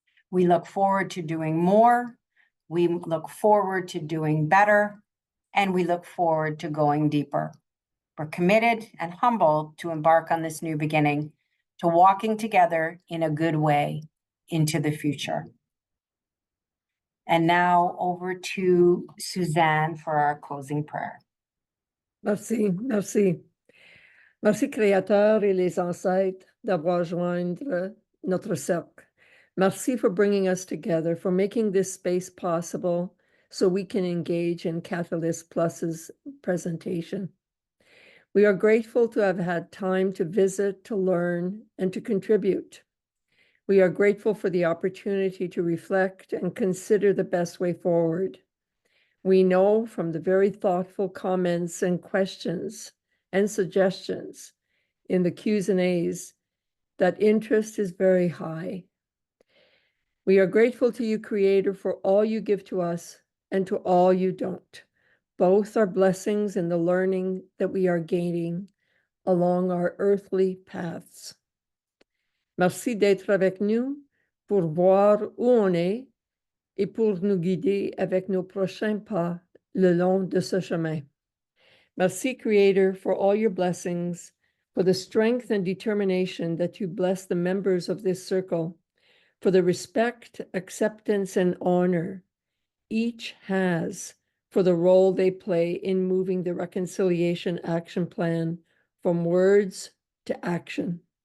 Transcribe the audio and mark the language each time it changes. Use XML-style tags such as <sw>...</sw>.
<en>We look forward to doing more. We look forward to doing better, and we look forward to going deeper. We're committed and humbled to embark on this new beginning, to walking together in a good way into the future. And now over to Suzanne for our closing prayer.</en> <fr>Merci, merci. Merci, Créateur et les ancêtres, d'avoir joindre notre cercle.</fr> <en>Merci for bringing us together, for making this space possible so we can engage in Catalyst Plus's presentation. We are grateful to have had time to visit, to learn, and to contribute. We are grateful for the opportunity to reflect and consider the best way forward. We know from the very thoughtful comments and questions and suggestions in the Q's and A's that interest is very high. We are grateful to you, Creator, for all you give to us and to all you don't. Both are blessings in the learning that we are gaining along our earthly paths.</en> <fr>Merci d'être avec nous pour voir où on est et pour nous guider avec nos prochains pas le long de ce chemin.</fr> <en>Merci, Creator, for all your blessings, for the strength and determination that you bless the members of this circle, for the respect, acceptance, and honor each has for the role they play in moving the Reconciliation Action Plan from words to action.</en>